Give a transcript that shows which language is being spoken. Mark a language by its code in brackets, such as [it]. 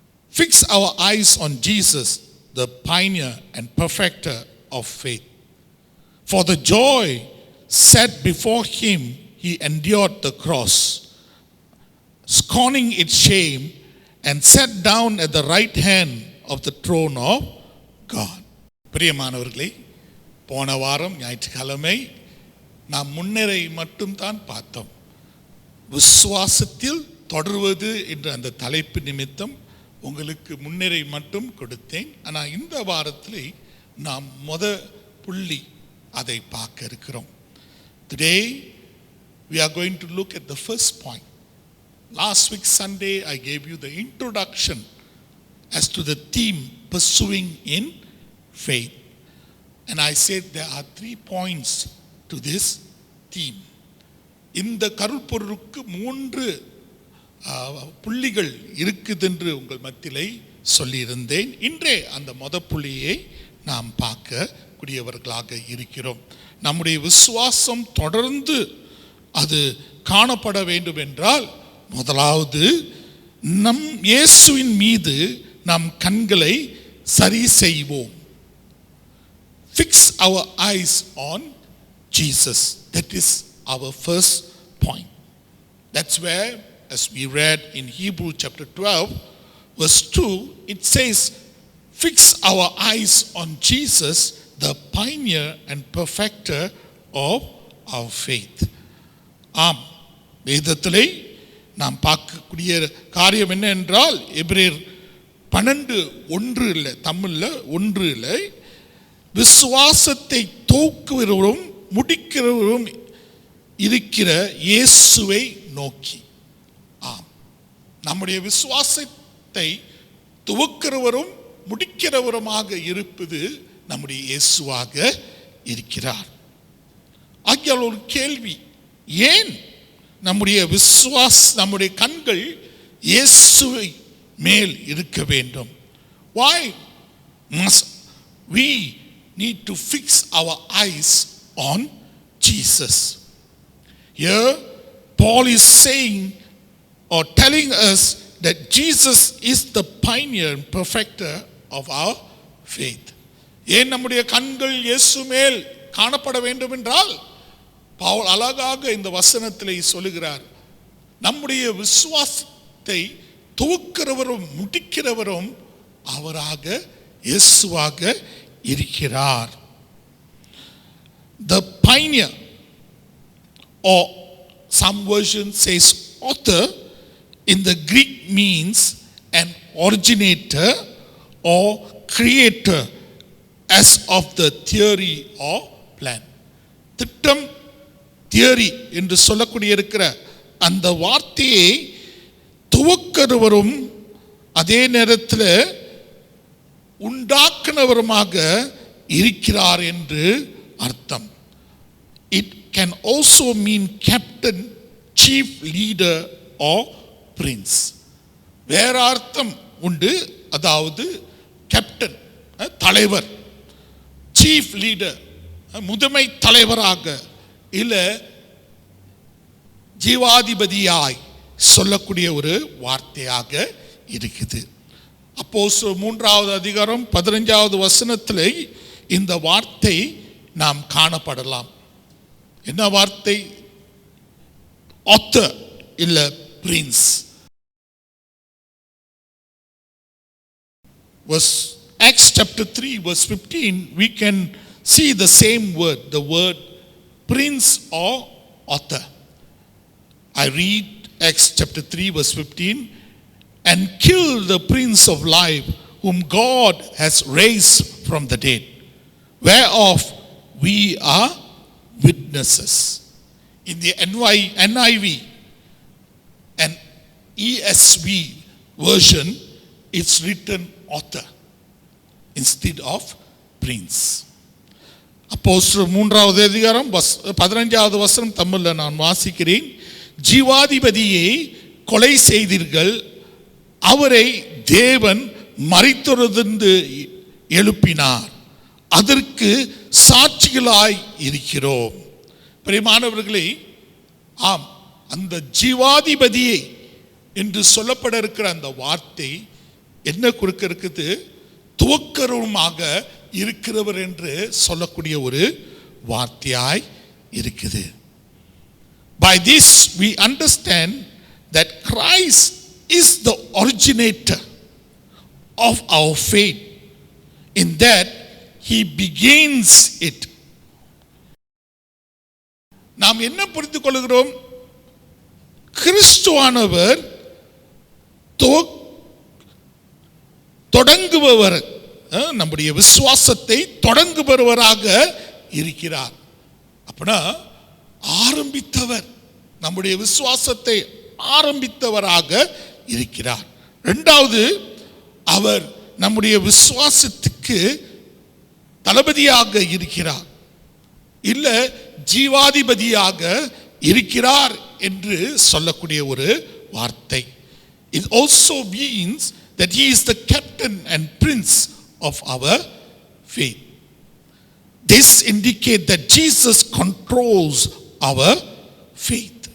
[en] Fix our eyes on Jesus, the pioneer and perfecter of faith. For the joy set before him, he endured the cross, scorning its shame, and sat down at the right hand of the throne of God. [ta] பிரியமானவர்களே, போன வாரம் ஞாயிற்றுக்கிழமை நாம் முன்னரை மட்டும்தான் பார்த்தோம். விசுவாசத்தில் தொடர்வது என்ற அந்த தலைப்பு நிமித்தம் உங்களுக்கு முன்னரை மட்டும் கொடுத்தேன். ஆனால் இந்த வாரத்தில் நாம் புள்ளி அதை பார்க்க இருக்கிறோம். [en] Today we are going to look at the first point. Last week Sunday I gave you the introduction as to the theme pursuing in faith, and I said there are 3 points to this theme. [ta] இந்த கருப்பொருளுக்கு 3 புள்ளிகள் இருக்குது என்று உங்கள் மத்தியிலே சொல்லியிருந்தேன். இன்றே அந்த புள்ளியை நாம் பார்க்கக்கூடியவர்களாக இருக்கிறோம். நம்முடைய விசுவாசம் தொடர்ந்து அது காணப்பட வேண்டும் என்றால் முதலாவது நம் இயேசுவின் மீது நம் கண்களை சரி செய்வோம். [en] Fix our eyes on Jesus. That is our first point. That's where, as we read in Hebrew chapter 12 verse 2, it says, fix our eyes on Jesus, the pioneer and perfecter of our faith. [ta] ஆம், வேதத்திலே நாம் பார்க்கக்கூடிய காரியம் என்ன என்றால் எபிரேயர் 12:1 இல்லை, தமிழில் 1 இல்லை, விசுவாசத்தை துவக்குகிறவரும் முடிக்கிறவரும் இருக்கிற இயேசுவை நோக்கி. ஆம், நம்முடைய விசுவாசத்தை துவக்கிறவரும் முடிக்கிறவருமாக இருப்பது நம்முடைய இயேசுவாக இருக்கிறார். ஆகியால் ஒரு கேள்வி, ஏன் நம்முடைய நம்முடைய கண்கள் இயேசுவை மேல் இருக்க வேண்டும்? [en] Why must we need to fix our eyes on Jesus? Here Paul is saying or telling us that Jesus is the pioneer and perfecter of our faith. [ta] ஏன் நம்முடைய கண்கள் இயேசு மேல் காணப்பட வேண்டும் என்றால் பவுல் அழகாக இந்த வசனத்திலே சொல்லுகிறார், நம்முடைய விசுவாசத்தை துவக்கிறவரும் முடிக்கிறவரும் அவராக இயேசுவாக இருக்கிறார். [en] The pioneer, or some version says author, in the Greek means an originator or creator, as of the theory or plan. [ta] திட்டம், தியரி என்று சொல்லக்கூடிய இருக்கிற அந்த வார்த்தையை துவக்கிறவரும் அதே நேரத்தில் உண்டாக்குனவருமாக இருக்கிறார் என்று அர்த்தம். [en] It can also mean captain, chief leader or prince. [ta] வேற அர்த்தம் உண்டு. அதாவது கேப்டன், தலைவர், [en] chief leader, [ta] முதன்மை தலைவராக, இல்ல ஜீவாதிபதியாய் சொல்லக்கூடிய ஒரு வார்த்தையாக இருக்குது. அப்போஸ்தலர் 3வது அதிகாரம் 15வது வசனத்தில் இந்த வார்த்தை நாம் காணப்படலாம். என்ன வார்த்தை? [en] author [ta] இல்ல [en] prince. Acts chapter 3 verse 15 we can see the same word, the word prince or author. I read Acts chapter 3 verse 15, and kill the prince of life whom God has raised from the dead, whereof we are witnesses. In the NIV and ESV version, it's written author instead of prince. [ta] அப்போஸ்தலர் 3வது அதிகாரம் 15வது வசனம் தமிழில் நான் வாசிக்கிறேன். ஜீவாதிபதியை கொலை செய்தீர்கள், அவரை தேவன் மரித்தோரிலிருந்து எழுப்பினார், அதற்கு சாட்சிகளாய் இருக்கிறோம். பிரியமானவர்களே, ஆம், அந்த ஜீவாதிபதியை என்று சொல்லப்பட இருக்கிற அந்த வார்த்தை என்ன கொடுக்க இருக்குது? துவக்கருமாக இருக்கிறவர் என்று சொல்லக்கூடிய ஒரு வார்த்தையாய் இருக்குது. [en] By this we understand that Christ is the originator of our faith, in that he begins it. [ta] நாம் என்ன புரிந்து கொள்கிறோம்? கிறிஸ்துவானவர் தொடங்குபவர், நம்முடைய விசுவாசத்தை தொடங்குபவராக இருக்கிறார். அப்படின்னா ஆரம்பித்தவர், நம்முடைய விசுவாசத்தை ஆரம்பித்தவராக இருக்கிறார். இரண்டாவது, அவர் நம்முடைய விசுவாசத்துக்கு தளபதியாக இருக்கிறார், இல்ல ஜீவாதிபதியாக இருக்கிறார் என்று சொல்லக்கூடிய ஒரு வார்த்தை. [en] It also means that he is the captain and prince of our faith. This indicates that Jesus controls our faith.